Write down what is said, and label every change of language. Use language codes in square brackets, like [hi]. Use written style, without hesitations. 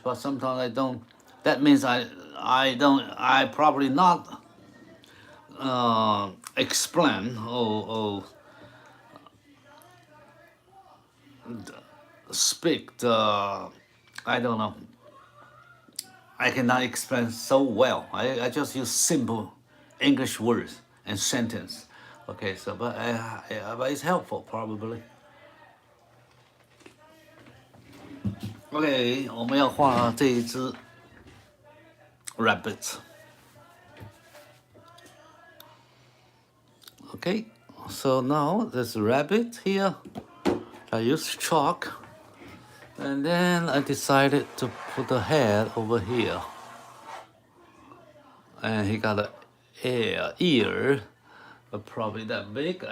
[en] But sometimes I don't. That means I probably not explain or speak the. I don't know. I cannot explain so well. I just use simple English words and sentence. Okay, so but it's helpful probably. [zh] OK， 我们要画这一只 rabbit。 [en] Okay, so now there's a rabbit here. I used chalk, and then I decided to put the head over here. And he got an ear, but probably that big.